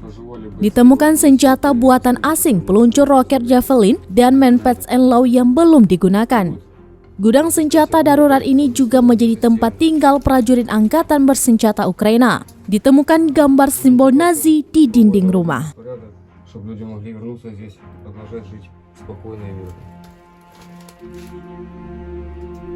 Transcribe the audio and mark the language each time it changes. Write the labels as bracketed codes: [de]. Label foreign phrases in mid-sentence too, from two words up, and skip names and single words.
[id] Ditemukan senjata buatan asing, peluncur roket Javelin, dan Manpads-and-Law yang belum digunakan. Gudang senjata darurat ini juga menjadi tempat tinggal prajurit Angkatan Bersenjata Ukraina. Ditemukan gambar simbol Nazi di dinding rumah. [ru] Чтобы люди могли вернуться здесь, продолжать жить спокойно и мирно.